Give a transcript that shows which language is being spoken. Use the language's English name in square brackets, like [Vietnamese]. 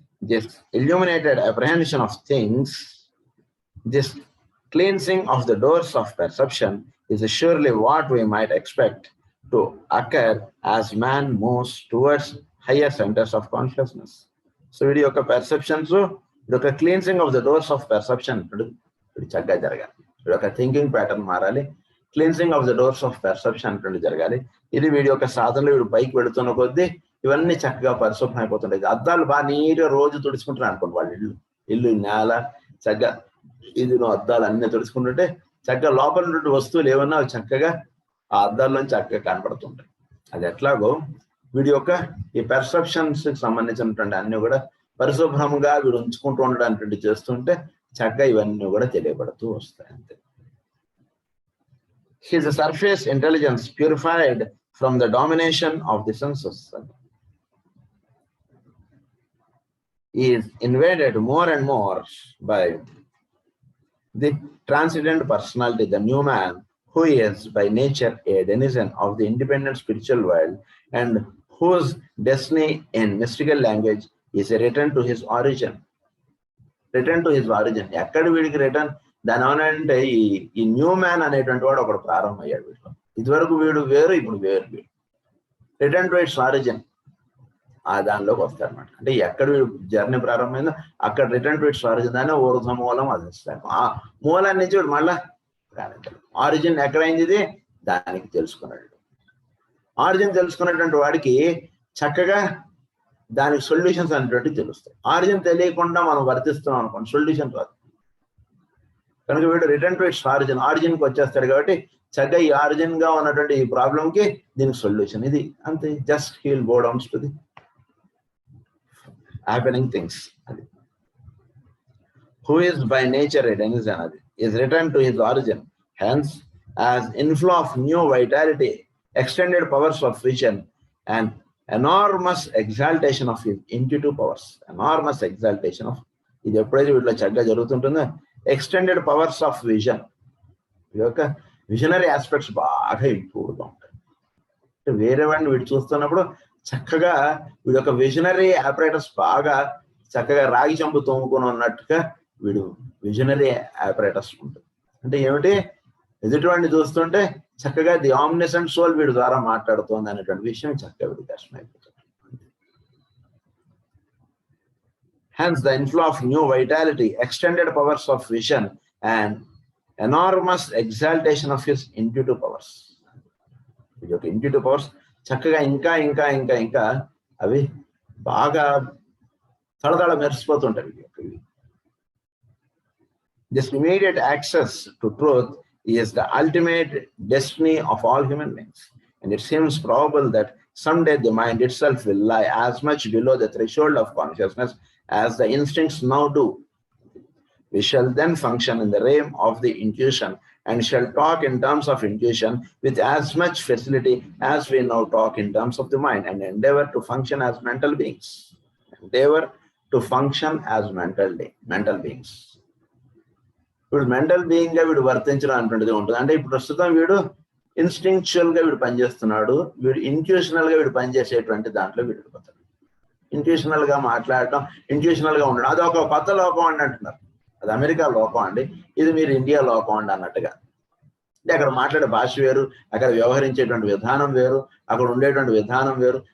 [English] This illuminated apprehension of things, this cleansing of the doors of perception is surely what we might expect to occur as man moves towards higher centers of consciousness. [Telugu] So వీడి యొక్క perceptions, వీడి యొక్క [English] cleansing of the doors of perception [Telugu] వీడి చక్కగా జరగాలి. వీడి యొక్క thinking pattern మారాలి. [English] cleansing of the doors of perception [Telugu] అటువంటి జరగాలి. ఇది వీడి యొక్క సాధనలో వీడు పైకి వెళుతున్న కొద్దీ ఇవన్నీ చక్కగా పరిశుభ్రం అయిపోతుంటాయి. అద్దాలు బాగా నీట్గా రోజు తుడుచుకుంటున్నారు అనుకోండి, వాళ్ళు ఇల్లు నేల చక్కగా ఇది అద్దాలు అన్నీ తుడుచుకుంటుంటే చక్కగా లోపల నుండి వస్తువులు ఏమన్నా చక్కగా ఆ అద్దాల్లోంచి చక్కగా కనపడుతుంటాయి. అది ఎట్లాగో వీడి యొక్క ఈ పెర్సెప్షన్స్ కి సంబంధించినటువంటి అన్ని కూడా పరిశుభ్రంగా వీడు ఉంచుకుంటూ ఉండడానికి చేస్తుంటే చక్కగా ఇవన్నీ కూడా తెలియబడుతూ వస్తాయి. అంతే. [English] His surface intelligence purified from the domination of the senses is invaded more and more by the transcendent personality, the new man, who is by nature a denizen of the independent spiritual world and whose destiny in mystical language is a return to his origin. Return to his origin. [Telugu] ఎక్కడ వీడికి return? దాని ఏమనంటే ఈ new man అనేటువంటి వాడు ఒకడు ప్రారంభమయ్యాడు వీడిలో. ఇదివరకు వీడు వేరు, ఇప్పుడు వేరు వీడు. [English] return to its origin, [Telugu] ఆ దానిలోకి వస్తారనమాట. అంటే ఎక్కడ వీడు జర్నీ ప్రారంభమైందో అక్కడ [English] return to its origin, [Telugu] దాన్ని ఊర్ధ మూలం అది ఇస్తాడు. ఆ మూలాన్ని నుంచి వీడు మళ్ళా ఆరిజిన్ ఎక్కడైంది ఇది దానికి తెలుసుకున్నాడు. ఆరిజిన్ తెలుసుకున్నటువంటి వాడికి చక్కగా దానికి సొల్యూషన్స్ అనేటువంటివి తెలుస్తాయి. ఆరిజిన్ తెలియకుండా మనం వర్తిస్తున్నాం అనుకోండి, సొల్యూషన్ రాదు. కనుక వీడు [English] return to its origin, [Telugu] ఆరిజిన్కి వచ్చేస్తాడు. కాబట్టి చక్కగా ఈ ఆరిజిన్ గా ఉన్నటువంటి ఈ ప్రాబ్లంకి దీనికి సొల్యూషన్ ఇది అంతే. [English] Just heal go downs to the happening things. [Telugu] అది [English] who is by nature a denizen is returned to his origin. Hence, as inflow of new vitality, extended powers of vision, and enormous exaltation of his intuitive powers. Enormous exaltation of [Telugu] ఇది ఎప్పుడైతే వీటిలో చక్కగా జరుగుతుంటుందో [English] extended powers of vision, [Telugu] ఈ యొక్క visionary aspects బాగా ఇంప్రూవ్గా ఉంటాయి. వేరే వాడిని వీడు చూస్తున్నప్పుడు చక్కగా వీడి యొక్క విజనరీ ఆపరేటర్స్ బాగా చక్కగా రాగి చెంబు తోముకొని ఉన్నట్టుగా వీడు విజనరీ ఆపరేటర్స్ ఉంటుంది. అంటే ఏమిటి? ఎదుటివాడిని చూస్తుంటే చక్కగా ది ఆమ్నిసెంట్ సోల్ వీడి ద్వారా మాట్లాడుతోంది అనేటువంటి విషయం చక్కగా వీడికి అర్థమైపోతుంది. [English] Hence, the inflow of new vitality, extended powers of vision, and enormous exaltation of his intuitive powers. [Telugu] Intuitive powers చక్కగా ఇంకా ఇంకా ఇంకా ఇంకా అవి బాగా తడతడ మెరిసిపోతుంటాయి. [English] This immediate access to truth is the ultimate destiny of all human beings, and it seems probable that someday the mind itself will lie as much below the threshold of consciousness as the instincts now do. We shall then function in the realm of the intuition and shall talk in terms of intuition with as much facility as we now talk in terms of the mind, and endeavor to function as mental beings. Endeavor to function as mental beings. [Telugu] వీడు mental being గా వీడు వర్తించడం అనేటువంటిది ఉంటుంది. అంటే ఇప్పుడు ప్రస్తుతం వీడు instinctual గా వీడు పనిచేస్తున్నాడు, వీడు ఇంట్యూషనల్ గా వీడు పనిచేసేటువంటి దాంట్లో వీడు పోతాడు. ఇంట్యూషనల్ గా మాట్లాడటం, ఇంట్యూషనల్ గా ఉండడం, అది ఒక కొత్త లోకం అండి అంటున్నారు. అది అమెరికా లోకం అండి, ఇది మీరు ఇండియా లోకం అండి అన్నట్టుగా. అంటే అక్కడ మాట్లాడే భాష వేరు, అక్కడ వ్యవహరించేటువంటి విధానం వేరు, అక్కడ ఉండేటువంటి విధానం వేరు.